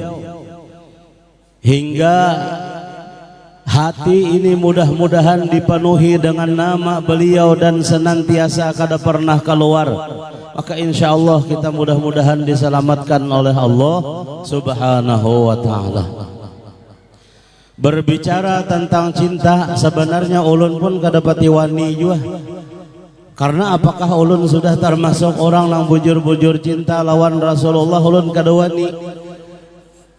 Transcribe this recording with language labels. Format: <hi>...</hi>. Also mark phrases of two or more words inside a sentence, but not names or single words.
<id>hingga hati ini mudah-mudahan dipenuhi dengan nama beliau dan senantiasa kada pernah keluar. Maka</id> <ar>إن شاء الله</ar> <id>kita mudah-mudahan diselamatkan oleh Allah</id> <ar>سبحانه وتعالى.</ar> <bjn>Berbicara tentang cinta, sebenarnya ulun pun kada pati wani juga. Karena apakah ulun sudah termasuk orang yang bujur-bujur cinta lawan Rasulullah, ulun kada wani.</bjn>